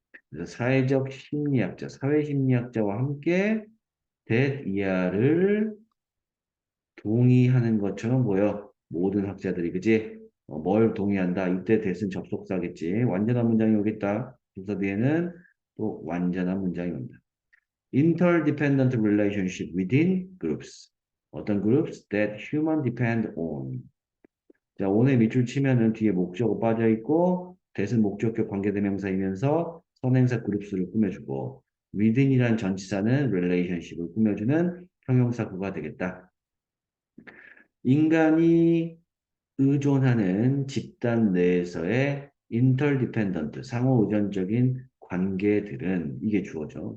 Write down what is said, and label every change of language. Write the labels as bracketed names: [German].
[Korean] 그래서 사회적 심리학자, 사회심리학자와 함께 that 이하를 동의하는 것처럼 보여. 모든 학자들이, 그지? 뭘 동의한다? 이때 that은 접속사겠지. 완전한 문장이 오겠다. 그래서 뒤에는 또 완전한 문장이 온다. [English] Interdependent relationship within groups. 어떤 groups that human depend on. [Korean] 자, on에 밑줄 치면은 뒤에 목적어 빠져 있고, that은 목적격 관계대명사이면서 선행사 groups를 꾸며주고, within이란 전치사는 relationship을 꾸며주는 형용사구가 되겠다. 인간이 의존하는 집단 내에서의 interdependent, 상호 의존적인 관계들은 이게 주어져.